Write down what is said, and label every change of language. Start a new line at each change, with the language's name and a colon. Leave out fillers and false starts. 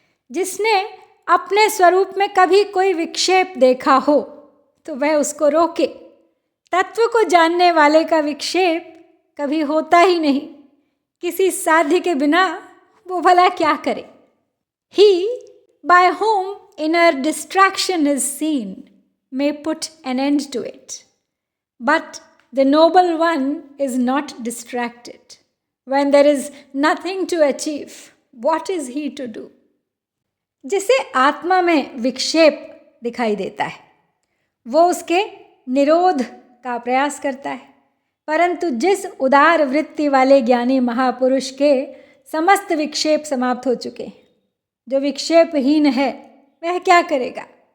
Hindi: जिसने अपने स्वरूप में कभी कोई विक्षेप देखा हो तो वह उसको रोके। तत्व को जानने वाले का विक्षेप कभी होता ही नहीं। किसी साध्य के बिना वो भला क्या करे।
English: He by whom inner distraction is seen may put an end to it, but the noble one is not distracted. When there is nothing to achieve, what is he to do?
Hindi: जिसे आत्मा में विक्षेप दिखाई देता है वो उसके निरोध का प्रयास करता है, परंतु जिस उदार वृत्ति वाले ज्ञानी महापुरुष के समस्त विक्षेप समाप्त हो चुके हैं, जो विक्षेपहीन है वह क्या करेगा।